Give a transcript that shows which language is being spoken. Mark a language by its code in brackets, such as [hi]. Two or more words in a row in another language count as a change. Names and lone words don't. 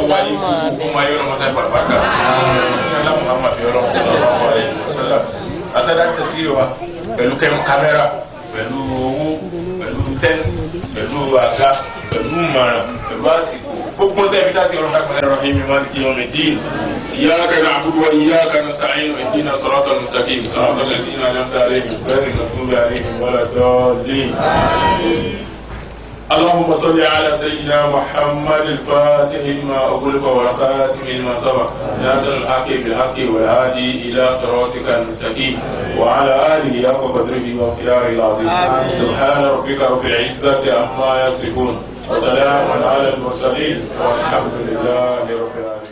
[yo] ayé gbogbo ọmọ ayé ọlọ́mọ sáyé pàrọ̀pàá sọlá Muhammad ọlọ́mọ àtàdá tẹ̀sí wa pẹ̀lú kámẹ́rà pẹ̀lú owó pẹ̀lú tẹ́ǹtì pẹ̀lú àga pẹ̀lú ìmọ̀ràn pẹ̀lú àsìkò gbogbo tẹ́ẹ̀bí tá a ti ọlọ́dà kọ́sá [ar] الرحيم مالك يوم الدين إياك نعبد وإياك نستعين اهدنا الصراط المستقيم صراط الذين أنعمت عليهم غير المغضوب عليهم ولا الضالين اللهم صل على سيدنا محمد الفاتح لما أغلق والخاتم لما سبق ناصر الحق بالحق والهادي إلى صراطك المستقيم وعلى آله حق قدره ومقداره العظيم سبحان ربك رب العزة عما يصفون وسلام على المرسلين والحمد لله رب العالمين.